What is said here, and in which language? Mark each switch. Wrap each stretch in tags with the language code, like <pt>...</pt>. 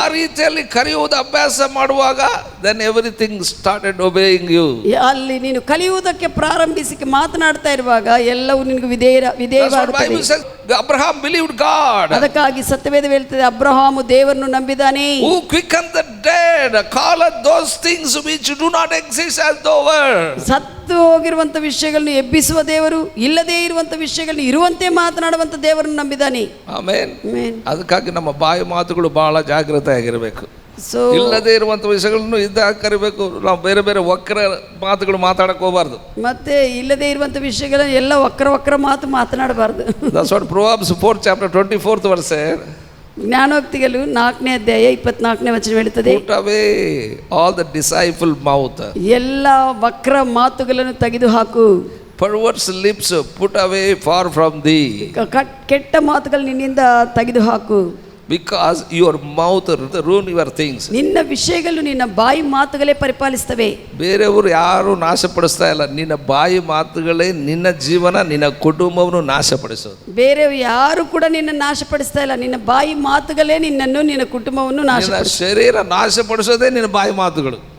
<kn>ಆ ರೀತಿಯಲ್ಲಿ ಕರೆಯುವುದು ಅಭ್ಯಾಸ ಮಾಡುವಾಗ</kn> <en>then everything started obeying you.</en> <kn>ಅಲ್ಲಿ ನೀನು ಕಲಿಯುವುದಕ್ಕೆ ಪ್ರಾರಂಭಿಸಿ ಮಾತನಾಡ್ತಾ ಇರುವಾಗ ಎಲ್ಲವೂ ನಿನಗೆ ವಿಧೇಯವಾಗುತ್ತದೆ.</kn> <en>Abraham believed God.</en> <kn>ಅದಕ್ಕಾಗಿ ಸತ್ಯವೇದ ಹೇಳುತ್ತದೆ, ಅಬ್ರಹಾಮು ದೇವರನ್ನು ನಂಬಿದ್ದಾನೆ.</kn> <en>Who quickened the dead, calleth those things which do not exist as though were.</en> <kn>ಸತ್ತು ಹೋಗಿರುವಂತ ವಿಷಯಗಳನ್ನು ಎಬ್ಬಿಸುವ ದೇವರು, ಇಲ್ಲದೇ ಇರುವಂತ ವಿಷಯಗಳನ್ನು ಇರುವಂತೆ ಮಾತನಾಡುವಂತ ದೇವರನ್ನು ನಂಬಿದ್ದಾನೆ. ಆಮೆನ್. ಅದಕ್ಕಾಗಿ ನಮ್ಮ ಬಾಯಿ ಮಾತುಗಳು ಬಹಳ ಜಾಗೃತೆಯಾಗಿರಬೇಕು. ಇಲ್ಲದೆ ಇರುವಂತ ವಿಷಯಗಳನ್ನು ಇದ್ದಾಗ ಕರಿಬೇಕು. ನಾವು ಬೇರೆ ಬೇರೆ ವಕ್ರ ಮಾತುಗಳು ಮಾತಾಡಕ್ ಹೋಗಬಾರ್ದು. ಮತ್ತೆ ಇಲ್ಲದೆ ಇರುವಂತ ವಿಷಯಗಳನ್ನು ಎಲ್ಲ ವಕ್ರ ಮಾತು ಮಾತನಾಡಬಾರ್ದು.</kn> <en>That's what Proverbs 4th chapter 24th verse.</en> <kn>ಜ್ಞಾನೋಕ್ತಿಗಳು 4ನೇ ಅಧ್ಯಾಯ 24ನೇ ವಚನ ಹೇಳುತ್ತದೆ,</kn> <en>Put away all the deceitful mouth.</en> <kn>ಎಲ್ಲ ವಕ್ರ ಮಾತುಗಳನ್ನು ತೆಗೆದು ಹಾಕು.</kn> <en>Perverse lips put away far from thee.</en> <kn>ಕೆಟ್ಟ ಮಾತುಗಳು ನಿನ್ನಿಂದ ತೆಗೆದು ಹಾಕು.</kn> <en>Because your mouth ruin your things.</en> <kn>ನಿನ್ನ ವಿಷಯಗಳು ನಿನ್ನ ಬಾಯಿ ಮಾತುಗಳೇ ಪರಿಪಾಲಿಸ್ತವೆ. ಬೇರೆಯವರು ಯಾರು ನಾಶಪಡಿಸ್ತಾ ಇಲ್ಲ, ನಿನ್ನ ಬಾಯಿ ಮಾತುಗಳೇ ನಿನ್ನ ಜೀವನ ನಿನ್ನ ಕುಟುಂಬವನ್ನು ನಾಶಪಡಿಸೋದು. ಬೇರೆ ಯಾರು ಕೂಡ ನಿನ್ನ ನಾಶಪಡಿಸ್ತಾ ಇಲ್ಲ, ನಿನ್ನ ಬಾಯಿ ಮಾತುಗಳೇ ನಿನ್ನನ್ನು ನಿನ್ನ ಕುಟುಂಬವನ್ನು ಶರೀರ ನಾಶಪಡಿಸೋದೇ ನಿನ್ನ ಬಾಯಿ ಮಾತುಗಳು.</kn>